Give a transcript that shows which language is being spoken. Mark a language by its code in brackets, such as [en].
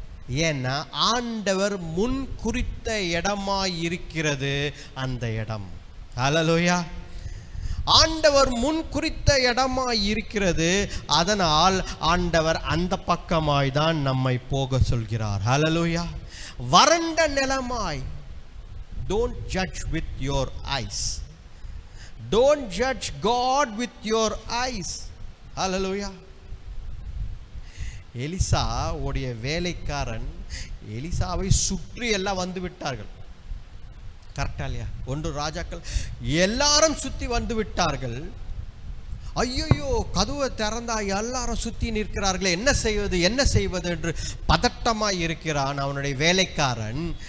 [ta] ஏன்னா ஆண்டவர் முன் குறித்த இடமாய் இருக்கிறது அந்த இடம். ஹalleluya. ஆண்டவர் முன் குறித்த இடமாய் இருக்கிறது, அதனால் ஆண்டவர் அந்த பக்கமாய் தான் நம்மை போக சொல்கிறார். ஹalleluya. வறண்ட நிலமாய், [en] don't judge with your eyes. Don't judge God with your eyes. Hallelujah. [ta] Elisha உடைய வேலைக்காரன் எலிசாவை சுற்றி எல்லாம் வந்து விட்டார்கள். கரெக்டா இல்லையா? 1 ராஜாக்கள் எல்லாரும் சுத்தி வந்து விட்டார்கள். ஐயோ, கதவை திறந்தா எல்லாரும் சுத்தி நிற்கிறார்களே, என்ன செய்வது என்று பதட்டமாய் இருக்கிறான் அவனுடைய வேலைக்காரன்.